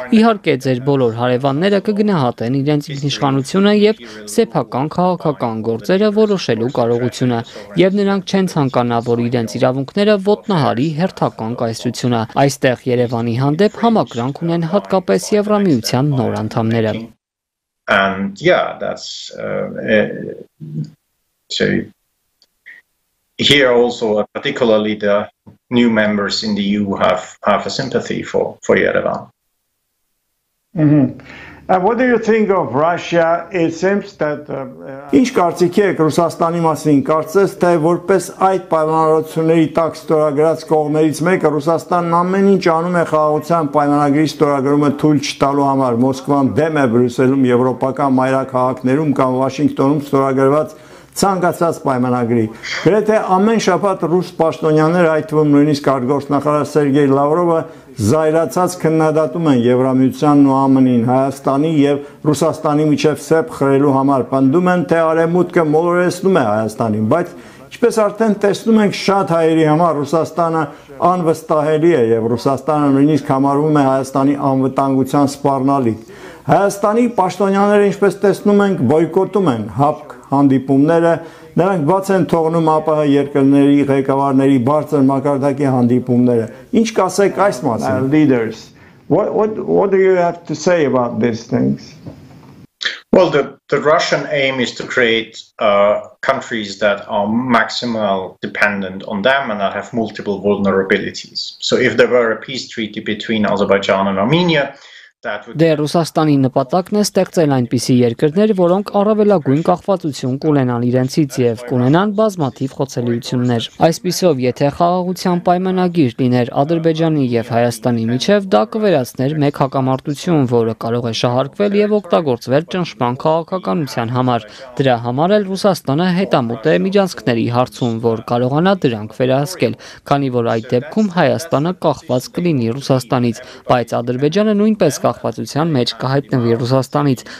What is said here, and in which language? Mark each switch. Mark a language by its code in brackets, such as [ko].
[hy] իհարկե ձեր բոլոր հարևանները կգնահատեն իրենց ինքնիշխանությունը եւ սեփական քաղաքական գործերը որոշելու կարողությունը, եւ նրանք չեն ցանկանա, որ իրենց իրավունքները ոտնահարի հերթական կայսրությունը։ Այստեղ Երևանի հանդեպ համակրանք ունեն հատկապես Եվրամիության նոր անդամները։ [en] And yeah, that's so here also particularly the new members in the EU have a sympathy for Yerevan. And what do you think of Russia? It seems that [hy] Ինչ կարծիքի եք Ռուսաստանի մասին, կարծես թե որպես այդ պայմանավորությունների տակ ստորագրած կողմերից մեկը Ռուսաստանն ամեն ինչ անում է խաղաղության պայմանագրի ստորագրումը թույլ չտալու համար։ Մոսկվան դեմ է Բրյուսելում, եվրոպական մայրաքաղաքներում կամ Վաշինգտոնում ստորագրված ցանկացած պայմանագրի։ Գրեթե ամեն շաբաթ ռուս պաշտոնյաներ, այդ թվում նույնիսկ արտգործնախարար Սերգեյ Լավրովը, զայրացած քննադատում են Եվրամիությանն ու ԱՄՆ-ին Հայաստանի եւ Ռուսաստանի միջև սեպ խրելու համար, պնդում են, թե արևմուտքը մոլորեցնում է Հայաստանին, բայց ինչպես արդեն տեսնում ենք, շատ հայերի համար Ռուսաստանը անվստահելի է եւ Ռուսաստանը նույնիսկ համարվում է Հայաստանի անվտանգության սպառնալիք։ Հայաստանի պաշտոնյաները, ինչպես տեսնում ենք, բոյկոտում են ՀԱՊԿ հանդիպումները, նրանք բաց են թողնում ԱՊՀ երկրների ղեկավարների բարձր մակարդակի հանդիպումները։ Ինչ կասեք այս մասին? [en] Leaders, what do you have to say about these things? Well, the Russian aim is to create countries that are maximally dependent on them and that have multiple vulnerabilities. So if there were a peace treaty between Azerbaijan and Armenia, [hy] Դե Ռուսաստանի նպատակն է ստեղծել այնպիսի երկրներ, որոնք առավելագույն կախվածություն կունենան իրենցից եւ կունենան բազմաթիվ խոցելիություններ։ Այսպիսով, եթե խաղաղության պայմանագիր լիներ Ադրբեջանի եւ Հայաստանի միջև, դա կվերացներ մեկ հակամարտություն, որը կարող է շահարկվել եւ օգտագործվել ճնշման քաղաքականության համար։ Դրա համար էլ Ռուսաստանը հետամուտ է միջանցքների հարցում, որ կարողանա դրանք վերահսկել, քանի որ այդ դեպքում Հայաստանը կախված կլինի Ռուսաստանից, բայց Ադրբեջանը նույնպես կախվածության մեջ կհայտնվի Ռուսաստանից